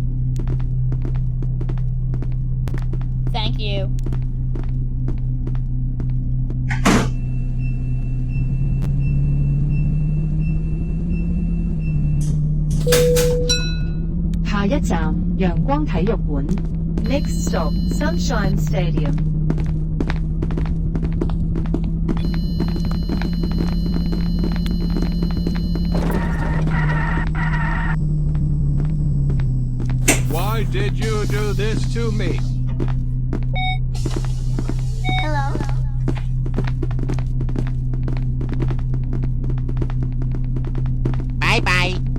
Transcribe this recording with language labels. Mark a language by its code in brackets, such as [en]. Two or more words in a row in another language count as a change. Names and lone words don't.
[en] Thank you. [yue] 下一站陽光體育館。 [en] Next stop Sunshine Stadium。 Why did you do this to me? Hello. Bye bye.